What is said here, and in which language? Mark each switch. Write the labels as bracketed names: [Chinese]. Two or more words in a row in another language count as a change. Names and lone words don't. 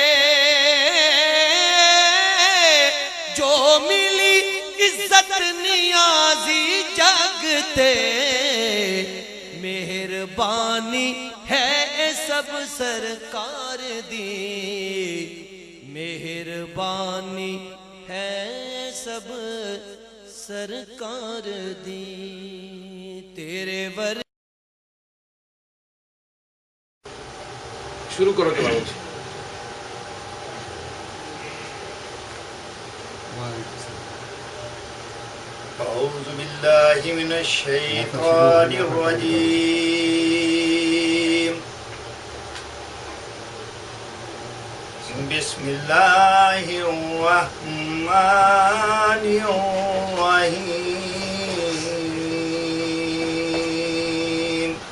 [Punjabi] جو ملی عزت نیازی جگ تے، مہربانی ہے سب سرکار دی، مہربانی ہے سب سرکار دی تیرے ور [Urdu] شروع کرو تلاوت [Arabic] أعوذ بالله من الشيطان الرجيم بسم الله الرحمن الرحيم